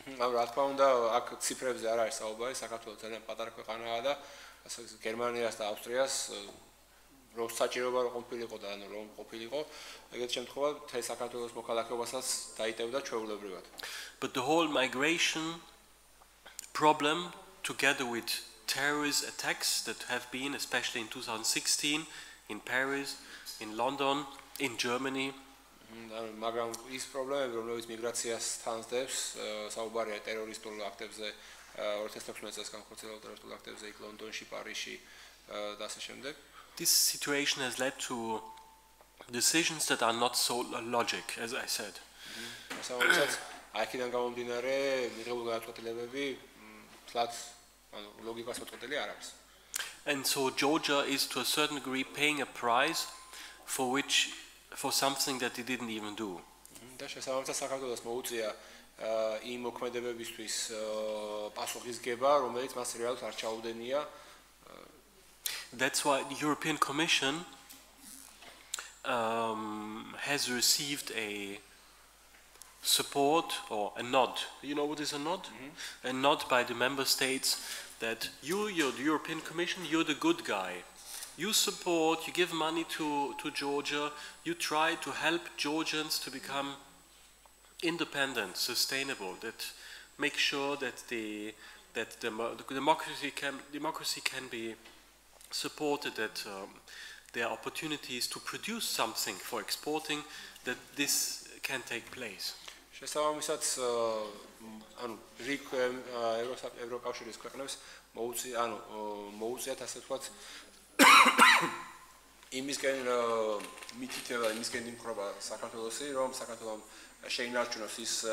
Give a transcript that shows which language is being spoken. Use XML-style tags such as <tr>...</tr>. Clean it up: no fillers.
<ka>რა თქმა უნდა, აქ ციფრებზე არ არის საუბარი, საქართველოს ძალიან პატარა ქვეყანაა და გერმანიას და ავსტრიას რომ საჭიროება რომ ყოფილიყო და ანუ რომ ყოფილიყო, ეგეთ შემთხვევაში მთელ საქართველოს მოქალაქეობასაც დაიტევდა ჩვეულებრივად.</ka> <en>But the whole migration problem, together with terrorist attacks that have been, especially in 2016, in Paris, in London, in Germany,</en> <ka>მაგრამ ის პრობლემები, რომლებიც მიგრაციას თანსდებს, საუბარია ტერორისტულ აქტებზე 2016 წელს განხორციელებულ ტერორისტულ აქტებზე იქ ლონდონში, პარიზში და ასე შემდეგ.</ka> <en>This situation has led to decisions that are not so logic, as I said.</en> <ka>Საერთოდ აქედან გამომდინარე მიღებული გადაწყვეტილებები თლაც ანუ ლოგიკას მოწყვეტილი არ არის.</ka> <en>And so Georgia is to a certain degree paying a price for something that it didn't even do.</en> <ka>და შესაბამისად საქართველოს მოუწია იმ მოქმედებებისთვის პასუხისგება, რომელიც მას რეალურად არ ჩაუდენია.</ka> <en>That's why the European Commission has received a support or a nod. You know what is a nod? A nod by the member states that you're the European Commission, you're the good guy. You support, you give money to Georgia, you try to help Georgians to become independent, sustainable, that make sure that the democracy can be supported, that there are opportunities to produce something for exporting, that this can take place.</en> <ka>შესაბამისად ანუ რიგ ევროკავშირის ქვეყნებს მოუწიათ ასე ვთქვათ იმისკენ მითითება, იმისკენ იმხრობა საქართველოსი, რომ საქართველოს შეინარჩუნოს ის</ka>